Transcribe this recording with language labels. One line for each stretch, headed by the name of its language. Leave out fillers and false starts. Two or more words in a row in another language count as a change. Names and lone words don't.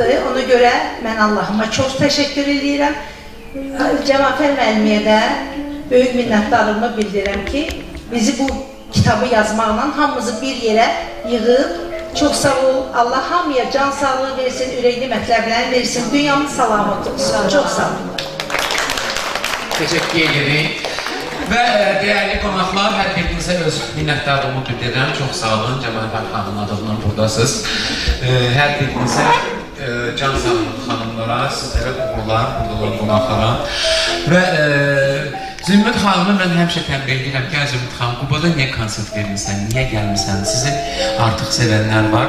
Azerbaijani: Ona görə mən Allahıma çox təşəkkür edirəm. Cəmafer müəlliməyə də böyük minnətdarlığımı bildirirəm ki, bizi bu kitabı yazmaqla hamımızı bir yerə yığıb, çox sağ ol, Allah hamıya can sağlığı versin, ürəkli mətləblərini versin, dünyamız salamat olsun. Çox sağ olun.
Turkish: Teşekkür ederim. Ve değerli konaklar,
Azerbaijani: her birinizə öz minnətdarlığımı bildirirəm. Çox sağ olun, Cəmafer xanımın adından buradasınız. Her birinizə can sağlığı xanımlara, sizlərə uğurlar, burada qonaqlara. Və Zümrüt xanımı mən həmişə tənbih edirəm ki, Zümrüt xanım, Qubada niyə konsert vermirsən, niyə gəlmirsən, sizi artıq sevənlər var.